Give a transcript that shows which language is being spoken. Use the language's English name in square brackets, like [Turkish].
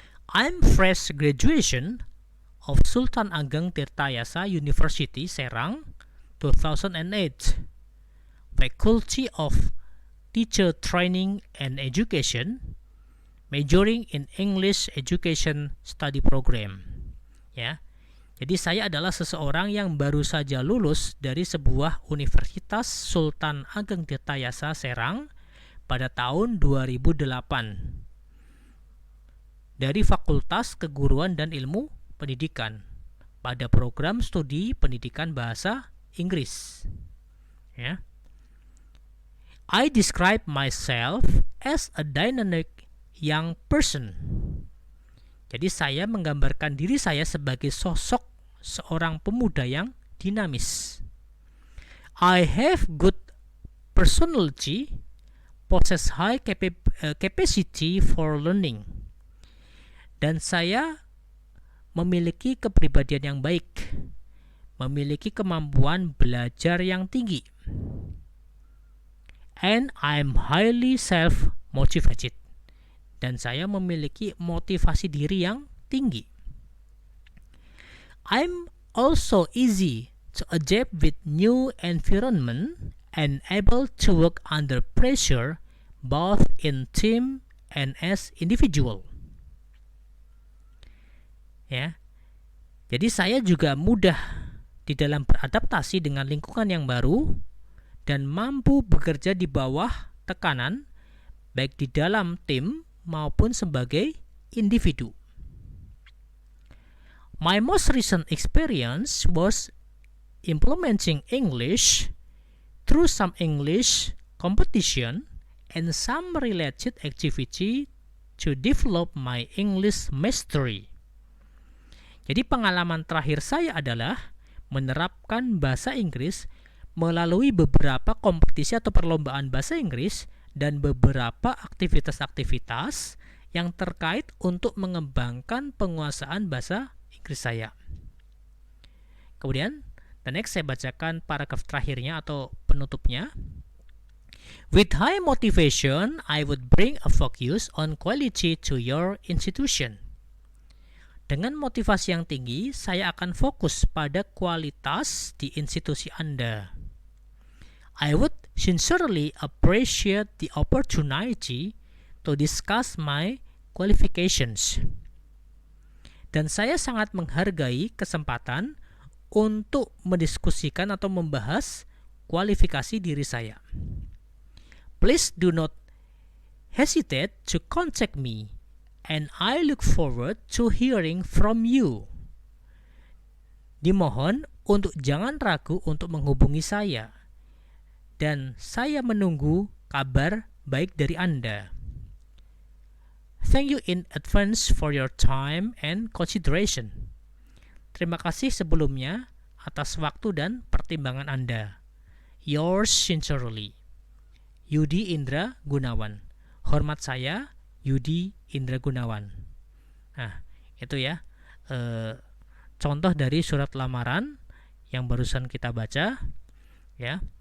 [English] I'm fresh graduation of Sultan Ageng Tirtayasa University, Serang, 2008. Faculty of Teacher Training and Education, majoring in English Education Study Program. [Indonesian] Ya. Jadi saya adalah seseorang yang baru saja lulus dari sebuah Universitas Sultan Ageng Tirtayasa Serang pada tahun 2008 dari Fakultas Keguruan dan Ilmu Pendidikan pada program studi pendidikan bahasa Inggris. Ya. [English] I describe myself as a dynamic young person. [Indonesian] Jadi saya menggambarkan diri saya sebagai sosok seorang pemuda yang dinamis. [English] I have good personality, possess high capacity for learning. [Indonesian] Dan saya memiliki kepribadian yang baik, memiliki kemampuan belajar yang tinggi. [English] And I'm highly self-motivated. [Indonesian] Dan saya memiliki motivasi diri yang tinggi. [English] I'm also easy to adapt with new environment and able to work under pressure both in team and as individual. [Indonesian] Ya. Jadi saya juga mudah di dalam beradaptasi dengan lingkungan yang baru dan mampu bekerja di bawah tekanan baik di dalam tim maupun sebagai individu. [English] My most recent experience was implementing English through some English competition and some related activity to develop my English mastery. [Indonesian] Jadi pengalaman terakhir saya adalah menerapkan bahasa Inggris melalui beberapa kompetisi atau perlombaan bahasa Inggris dan beberapa aktivitas-aktivitas yang terkait untuk mengembangkan penguasaan bahasa Inggris saya. Kemudian, [English] the next [Indonesian] saya bacakan paragraf terakhirnya atau penutupnya. [English] With high motivation, I would bring a focus on quality to your institution. [Indonesian] Dengan motivasi yang tinggi, saya akan fokus pada kualitas di institusi Anda. [English] I would sincerely appreciate the opportunity to discuss my qualifications. [Indonesian] Dan saya sangat menghargai kesempatan untuk mendiskusikan atau membahas kualifikasi diri saya. [English] Please do not hesitate to contact me. And I look forward to hearing from you. [Indonesian] Dimohon untuk jangan ragu untuk menghubungi saya. Dan saya menunggu kabar baik dari Anda. [English] Thank you in advance for your time and consideration. [Indonesian] Terima kasih sebelumnya atas waktu dan pertimbangan Anda. [English] Yours sincerely, Yudi Indra Gunawan. [Indonesian] Hormat saya, Yudi Indra Gunawan. Nah, itu ya contoh dari surat lamaran yang barusan kita baca, ya.